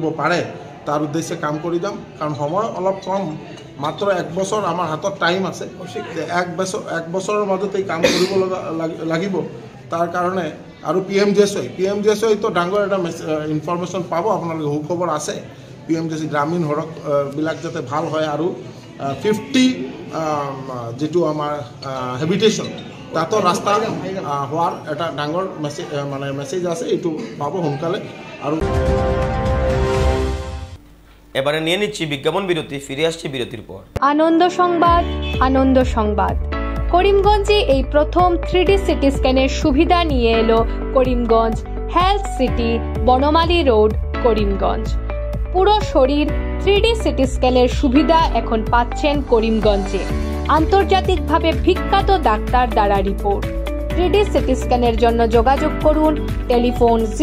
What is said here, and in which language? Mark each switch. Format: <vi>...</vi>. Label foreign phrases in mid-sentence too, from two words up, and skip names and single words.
<as>পাৰে তাৰ উদ্দেশ্যে কাম কৰি যাম কাৰণ সময় অলপ কম মাত্ৰ 1 বছৰ আমাৰ হাতত টাইম আছে 1 বছৰৰ মাজত এই কাম কৰিব লাগিব তাৰ কাৰণে আৰু PMGSY তো ডাঙৰ এটা ইনফৰমেশ্যন পাব আপোনালোকে সুখবৰ আছে PMGSY গ্ৰামীণ সড়ক বিলাক যাতে ভাল হয় আৰু 50 যেটো আমাৰ হেবিটেশ্যন তাতো ৰাস্তা হোৱাৰ এটা ডাঙৰ মেছেজ আছে এইটো পাব সোনকালে আৰু</as> <bn>এবারে নিয়ে নিচ্ছি বিজ্ঞাপন বিরতি ফিরে আসছি বিরতির পর আনন্দ সংবাদ করিমগঞ্জে এই প্রথম</bn> <en>3D CT scan-er</en> <bn>সুবিধা নিয়ে এলো করিমগঞ্জ হেলথ সিটি বনমালী রোড করিমগঞ্জ পুরো শরীর</bn> <en>3D CT scan-er</en> <bn>সুবিধা এখন পাচ্ছেন করিমগঞ্জে আন্তর্জাতিকভাবে বিখ্যাত ডাক্তার দ্বারা রিপোর্ট</bn> <en>3D CT scan-er</en> <bn>জন্য যোগাযোগ করুন টেলিফোন</bn>